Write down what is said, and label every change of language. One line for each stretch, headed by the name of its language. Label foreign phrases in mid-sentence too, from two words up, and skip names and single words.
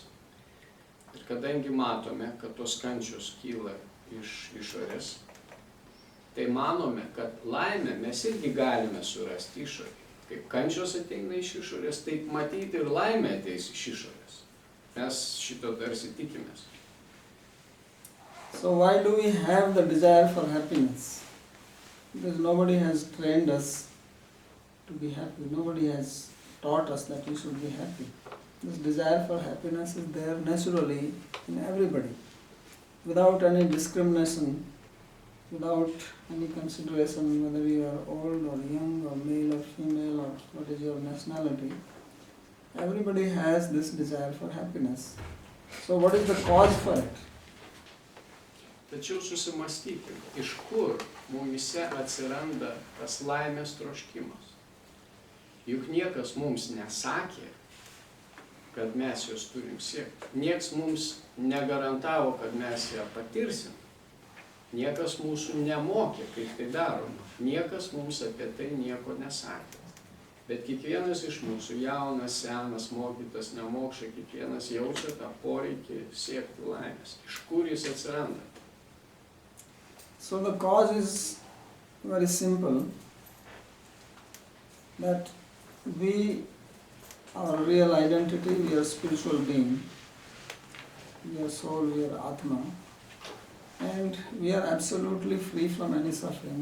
Lithuanian: Ir kadangi matome, kad tos kančios kyla iš išorės, tai manome, kad laimę mes irgi galime surasti išorėje. Kaip kančios ateina iš išorės, taip matyti ir laimė ateis iš išorės. Mes šito tarsi tikimės.
English: So why do we have the desire for happiness? Because nobody has trained us to be happy. Nobody has taught us that we should be happy. This desire for happiness is there naturally in everybody, without any discrimination, without any consideration whether you are old or young or male or female or what is your nationality. Everybody has this desire for happiness. So what is the cause for it?
Lithuanian: Tačiau susimąstyti, iš kur mumise atsiranda tas laimės troškimas. Juk niekas mums nesakė, kad mes jos turim siekti. Niekas mums negarantavo, kad mes ją patirsim. Niekas mūsų nemokė, kaip tai daroma. Niekas mums apie tai nieko nesakė. Bet kiekvienas iš mūsų, jaunas, senas, mokytas, nemokša, kiekvienas jaučia tą poreikį siekti laimės. Iš kur jis atsiranda?
English: So the cause is very simple, that we, our real identity, we are spiritual being, we are soul, we are Atma, and we are absolutely free from any suffering.